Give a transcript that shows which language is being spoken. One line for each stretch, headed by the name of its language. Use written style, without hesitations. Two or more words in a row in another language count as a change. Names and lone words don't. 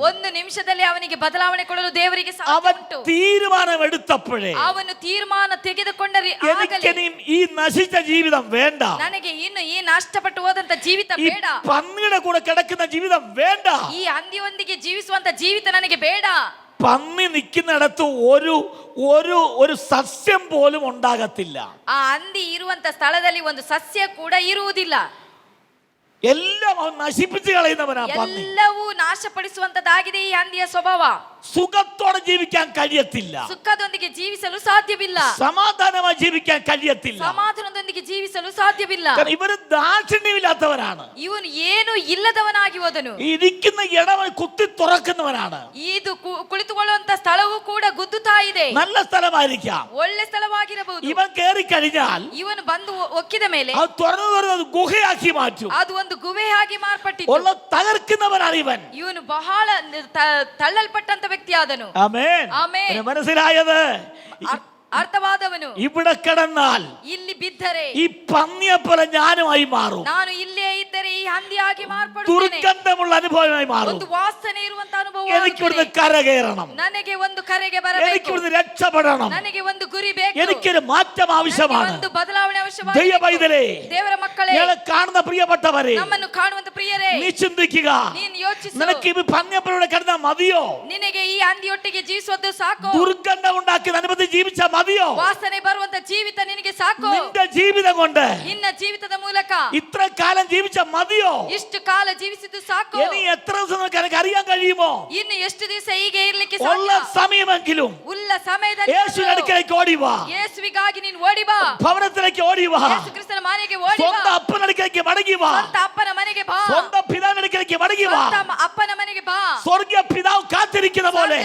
Kannada: ಒಂದು ನಿಮಿಷದಲ್ಲಿ ಅವನಿಗೆ ಬದಲಾವಣೆ ಕೊಡಲು ದೇವರಿಗೆ ಸಾಧ್ಯ
Malayalam: അവൻ
Kannada: ಉಂಟು.
Malayalam: തീരുമാനം എടുത്തപ്പോഴേ
Kannada: ಅವನು ತೀರ್ಮಾನ ತೆಗೆದುಕೊಂಡ
Malayalam: എനിക്കിനിയും ഈ നശിച്ച ജീവിതം വേണ്ട,
Kannada: ನನಗೆ ಇನ್ನು ಈ ನಷ್ಟಪಟ್ಟು ಹೋದಂತ ಜೀವಿತ
Malayalam: ഈ
Kannada: ಬೇಡ,
Malayalam: പന്നിയുടെ കൂടെ കിടക്കുന്ന ജീവിതം വേണ്ട.
Kannada: ಈ ಹಂದಿಯೊಂದಿಗೆ ಜೀವಿಸುವಂತ ಜೀವಿತ ನನಗೆ ಬೇಡ.
Malayalam: പന്നി നിൽക്കുന്നിടത്ത് ഒരു ഒരു ഒരു സസ്യം പോലും ഉണ്ടാകത്തില്ല.
Kannada: ಆ ಹಂದಿ ಇರುವಂತ ಸ್ಥಳದಲ್ಲಿ ಒಂದು ಸಸ್ಯ ಕೂಡ ಇರುವುದಿಲ್ಲ.
Malayalam: എല്ലാം അവൻ നശിപ്പിച്ചു കളയുന്നവനാ പന്നി.
Kannada: ಎಲ್ಲವೂ ನಾಶಪಡಿಸುವಂತದ್ದಾಗಿದೆ ಈ ಹಂದಿಯ ಸ್ವಭಾವ.
Malayalam: സുഖത്തോടെ ജീവിക്കാൻ കഴിയത്തില്ല,
Kannada: ಸುಖದೊಂದಿಗೆ ಜೀವಿಸಲು ಸಾಧ್ಯವಿಲ್ಲ,
Malayalam: സമാധാനമായി ജീവിക്കാൻ കഴിയത്തില്ല.
Kannada: ಸಮಾಧಾನದೊಂದಿಗೆ ಜೀವಿಸಲು ಸಾಧ್ಯವಿಲ್ಲ.
Malayalam: കാരണം ഇവര് ദാക്ഷിണ്യമില്ലാത്തവരാണ്.
Kannada: ಇವನು ಏನು ಇಲ್ಲದವನಾಗಿ ಹೋದನು.
Malayalam: ഇരിക്കുന്ന ഇടം കുത്തി തുറക്കുന്നവനാണ്.
Kannada: ಇದು ಕುಳಿತುಕೊಳ್ಳುವಂತ ಸ್ಥಳವೂ ಕೂಡ ಗುದ್ದುತ್ತಾ ಇದೆ.
Malayalam: നല്ല സ്ഥലമായിരിക്കാം,
Kannada: ಒಳ್ಳೆ ಸ್ಥಳವಾಗಿರಬಹುದು.
Malayalam: ഇവൻ കേറി കഴിഞ്ഞാൽ
Kannada: ಇವನು ಬಂದು ಒಕ್ಕಿದ ಮೇಲೆ
Malayalam: അത് തുറന്നു ഗുഹയാക്കി മാറ്റും.
Kannada: ಅದು ಒಂದು ಗುಹೆಯಾಗಿ ಮಾರ್ಪಟ್ಟಿತು.
Malayalam: ഉള്ള തകർക്കുന്നവനാണ് ഇവൻ.
Kannada: ಇವನು ಬಹಳ ತಳ್ಳಲ್ಪಟ್ಟಂತ ವ್ಯಕ್ತಿಯಾದನು.
Malayalam: ആമേൻ.
Kannada: ಆಮೆನ್.
Malayalam: മനസ്സിലായത്?
Kannada: ಅರ್ಥವಾದವನು
Malayalam: ഇവിടെ കിടന്നാൽ
Kannada: ಇಲ್ಲಿ ಬಿದ್ದರೆ
Malayalam: ഈ പന്നിയെ പോലെ ഞാനുമായി മാറും.
Kannada: ನಾನು ಇಲ್ಲೇ ಇದ್ದರೆ ಈ ಹಂದಿಯಾಗಿ ಮಾರ್ಪಡುತ್ತೇನೆ.
Malayalam: ദുർഗന്ധമുള്ള അനുഭവമായി മാറും.
Kannada: ಒಂದು ವಾಸನೆ ಇರುವಂತ ಅನುಭವ.
Malayalam: എനിക്കിവിടുന്ന് കരകയറണം,
Kannada: ನನಗೆ ಒಂದು ಕರೆಗೆ ಬರಬೇಕು,
Malayalam: എനിക്കിവിടുന്ന് രക്ഷപ്പെടണം,
Kannada: ನನಗೆ ಒಂದು ಗುರಿ ಬೇಕು,
Malayalam: എനിക്കൊരു മാറ്റം ആവശ്യമാണ്.
Kannada: ಒಂದು ಬದಲಾವಣೆ ಅವಶ್ಯವಾಗಿದೆ.
Malayalam: ദൈവ പൈതലേ,
Kannada: ದೇವರ ಮಕ್ಕಳೇ,
Malayalam: ഞങ്ങളെ കാണുന്ന പ്രിയപ്പെട്ടവരെ,
Kannada: ನಮ್ಮನ್ನು ಕಾಣುವಂತ ಪ್ರಿಯರೇ,
Malayalam: നീ ചിന്തിക്കുക,
Kannada: ನೀನು ಯೋಚಿಸು.
Malayalam: നിനക്ക് ഈ പന്നിയപ്പലൂടെ കിടന്നാൽ മതിയോ?
Kannada: ನಿನಗೆ ಈ ಹಂದಿಯೊಟ್ಟಿಗೆ ಜೀವಿಸುವುದು ಸಾಕು?
Malayalam: ദുർഗന്ധം ഉണ്ടാക്കി അനുഭവത്തിൽ ജീവിച്ചാൽ മതിയോ?
Kannada: ವಾಸನೆ ಬರುವಂತ ಜೀವಿತ ನಿನಗೆ ಸಾಕು?
Malayalam: നിന്റെ ജീവിതം കൊണ്ട്
Kannada: ನಿನ್ನ ಜೀವಿತದ ಮೂಲಕ
Malayalam: ഇത്ര കാലം ജീവിച്ച മതിയോ?
Kannada: ಇಷ್ಟು ಕಾಲ ಜೀವಿಸಿದ್ದು ಸಾಕು?
Malayalam: ഇനി എത്ര ദിവസം നിനക്ക് അറിയാൻ കഴിയുമോ?
Kannada: ಇನ್ನು ಎಷ್ಟು ದಿವಸ ಹೀಗೆ ಇರ್ಲಿಕ್ಕೆ
Malayalam: ഉള്ള
Kannada: ಸಾಧ್ಯ?
Malayalam: സമയമെങ്കിലും
Kannada: ಉಲ್ಲ ಸಮಯದಲ್ಲಿ
Malayalam: യേശുവിന്റെ അടുക്കലേക്ക് ഓടി വാ,
Kannada: ಯೇಸುವಿಗಾಗಿ ನೀನು ಓಡಿ ಬಾ,
Malayalam: ഭവനത്തിലേക്ക് ഓടി വാ,
Kannada: ಯೇಸು ಕ್ರಿಸ್ತನ ಮನೆಗೆ ಓಡಿ ಬಾ,
Malayalam: സ്വന്തം അപ്പന്റെ അടുക്കലേക്ക് മടങ്ങി വാ,
Kannada: ಸ್ವಂತ ಅಪ್ಪನ ಮನೆಗೆ ಬಾ,
Malayalam: സ്വന്തം പിതാവിന്റെ അടുക്കലേക്ക് മടങ്ങി വാ.
Kannada: ಸ್ವಂತ ಅಪ್ಪನ ಮನೆಗೆ ಬಾ.
Malayalam: സ്വർഗീയ പിതാവ് കാത്തിരിക്കുന്ന പോലെ